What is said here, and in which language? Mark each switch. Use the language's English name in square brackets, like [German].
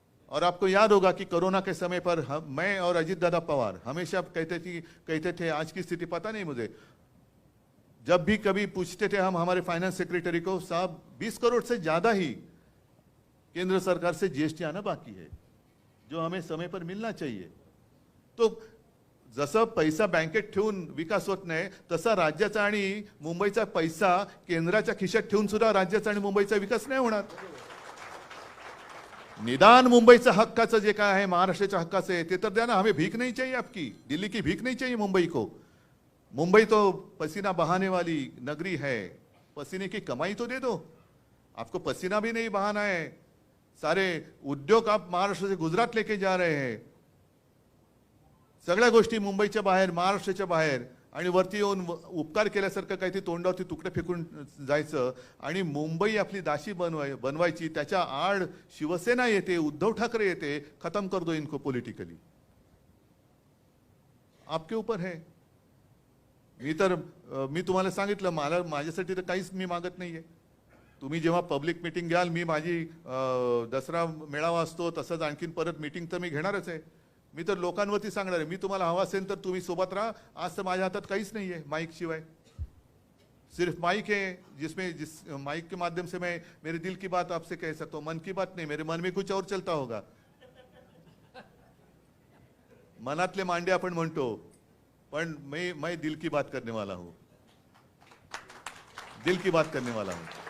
[Hindi] और आपको याद होगा कि कोरोना के समय पर मैं और अजीत दादा पवार हमेशा कहते थे, आज की स्थिति पता नहीं मुझे, जब भी कभी पूछते थे हम हमारे फाइनेंस सेक्रेटरी को, साहब 20 करोड़ से ज्यादा ही केंद्र सरकार से जीएसटी आना बाकी है, जो हमें समय पर मिलना चाहिए। [Marathi] तो जसं पैसा बँकेत ठेवून विकास होत नाही, तसा राज्याचा आणि मुंबईचा पैसा केंद्राच्या खिशात ठेवून सुद्धा राज्याचा आणि मुंबईचा विकास नाही होणार। निदान मुंबईचा हक्काचं जे काय आहे, महाराष्ट्राच्या हक्काचं आहे, ते तर द्या ना। [Hindi] हमें भीख नहीं चाहिए आपकी, दिल्ली की भीख नहीं चाहिए मुंबई को। मुंबई तो पसीना बहाने वाली नगरी है, पसीने की कमाई तो दे दो। आपको पसीना भी नहीं बहाना है, सारे उद्योग आप महाराष्ट्र से गुजरात लेके जा रहे हैं, [Marathi] सगळ्या गोष्टी मुंबईच्या बाहेर, महाराष्ट्राच्या बाहेर, आणि वरती येऊन उपकार केल्यासारखं काहीतरी तोंडावरती तुकडे फेकून जायचं आणि मुंबई आपली दासी बनवायची। त्याच्या आड शिवसेना येते, उद्धव ठाकरे येते, [Hindi] खत्म कर दो इनको पॉलिटिकली। आपके ऊपर है। [Marathi] मी तुम्हाला सांगितलं, मला माझ्यासाठी तर काहीच मी मागत नाहीये। तुम्ही जेव्हा पब्लिक मीटिंग घ्याल, मी माझी दसरा मेळावा असतो तसंच आणखीन परत मीटिंग तर मी घेणारच आहे। मी तर लोकांवरती सांगणार आहे, मी तुम्हाला हवा असेल तर तुम्ही सोबत राहा। आज तर माझ्या हातात काहीच नाही आहे माइक शिवाय, [Hindi] सिर्फ माइक है जिस माइक के माध्यम से मैं मेरे दिल की बात आपसे कह सकता हूँ। मन की बात नहीं, मेरे मन में कुछ और चलता होगा। [Marathi] मनातले मांडे आपण म्हणतो, पण [Hindi] मैं दिल की बात करने वाला हूँ, दिल की बात करने वाला हूँ।